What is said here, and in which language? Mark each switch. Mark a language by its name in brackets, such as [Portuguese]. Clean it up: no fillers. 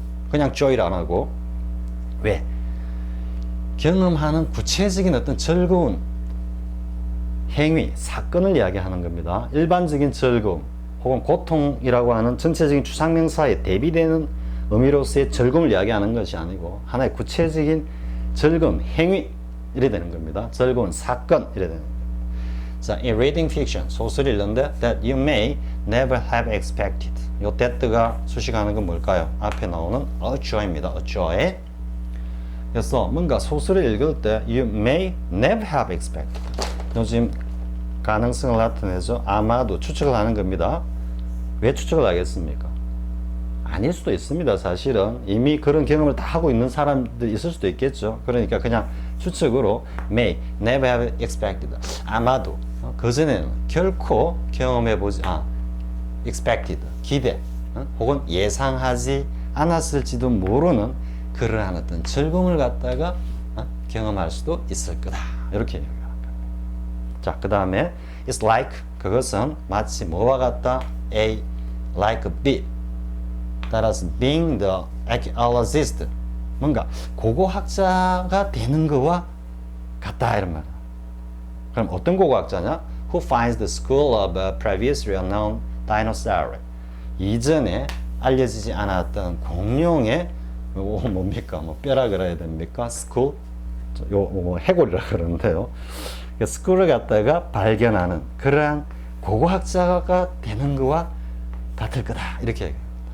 [Korean] 그냥 joy를 안 하고 왜? 경험하는 구체적인 어떤 즐거운 행위, 사건을 이야기하는 겁니다. 일반적인 즐거움 혹은 고통이라고 하는 전체적인 추상명사에 대비되는 의미로서의 즐거움을 이야기하는 것이 아니고 하나의 구체적인 즐거움, 행위 이래 되는 겁니다. 즐거운 사건 이래 되는 겁니다. [English] 자, in reading fiction, [Korean] 소설을 읽는데 [English] that you may never have expected. [Korean] 요 that가 수식하는 건 뭘까요? 앞에 나오는 a joy입니다. a joy. 그래서 뭔가 소설을 읽을 때 [English] you may never have expected. [Korean] 요즘 가능성을 나타내죠. 아마도 추측을 하는 겁니다. 왜 추측을 하겠습니까? 아닐 수도 있습니다. 사실은 이미 그런 경험을 다 하고 있는 사람들이 있을 수도 있겠죠. 그러니까 그냥 추측으로 [English] may never have expected. [Korean] 아마도 그전에는 결코 경험해보지 expected 기대 혹은 예상하지 않았을지도 모르는 그러한 어떤 즐거움을 갖다가 경험할 수도 있을 거다. 이렇게 얘기합니다. 자, 그 다음에 [English] it's like [Korean] 그것은 마치 뭐와 같다? A like B. 따라서 [English] being the archaeologist [Korean] 뭔가 고고학자가 되는 거와 같다 이런 말. 그럼 어떤 고고학자냐? [English] Who finds the skull of a previously unknown dinosaur. [Korean] 이전에 알려지지 않았던 공룡의 뭡니까? 뭐 뼈라 그래야 됩니까? skull? 요 해골이라 그러는데요. 스쿨을 갖다가 발견하는 그러한 고고학자가 되는 거와 같을 거다 이렇게 얘기합니다.